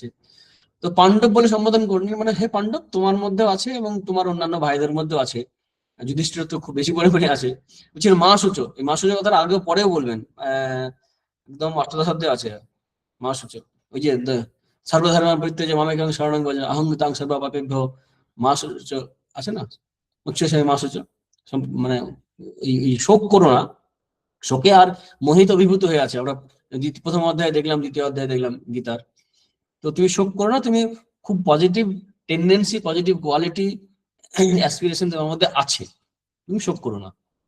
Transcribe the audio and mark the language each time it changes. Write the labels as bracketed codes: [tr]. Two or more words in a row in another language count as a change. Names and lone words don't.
[bn] তো পাণ্ডব বলে সম্বোধন করলেন, মানে হে পাণ্ডব, তোমার মধ্যেও আছে এবং তোমার অন্যান্য ভাইদের মধ্যেও আছে, যুধিষ্ঠির তো খুব বেশি পরিমাণে আছে। বলছেন [sa] মা সূচো, [bn] এই [sa] মা সূচো [bn] কথাটা আগেও পরেও বলবেন, একদম অষ্টাদশ অধ্যায়ে আছে [sa] মা সূচো। [bn] ওই যে [sa] সর্বধর্ম পরিত্যাজ্য মামেকং শরণং ব্রজ অহং তাং সর্ব পাপেভ্যো মা সূচো [bn] আছে না, [sa] উচ্চসে মা সূচো। [bn] মানে এই শোক করো না, শোকে আর মোহিত অভিভূত হয়ে আছে। আমরা প্রথম অধ্যায়ে দেখলাম, দ্বিতীয় অধ্যায়ে দেখলাম গীতার। তো তুমি শোক করো না, তুমি খুব [en] positive tendency, positive quality, aspiration [bn] তোমার মধ্যে আছে, তুমি শোক করো না।